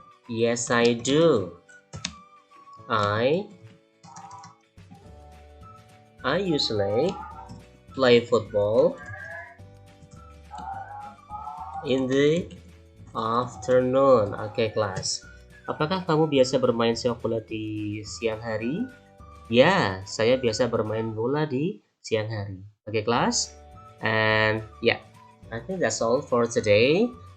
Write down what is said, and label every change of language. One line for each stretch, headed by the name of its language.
English: Yes, I do. I usually play football in the afternoon.
Indonesian: Oke, kelas. Apakah kamu biasa bermain sepak bola di siang hari? Ya, saya biasa bermain bola di siang hari. Oke, kelas.
English: And yeah, I think that's all for today.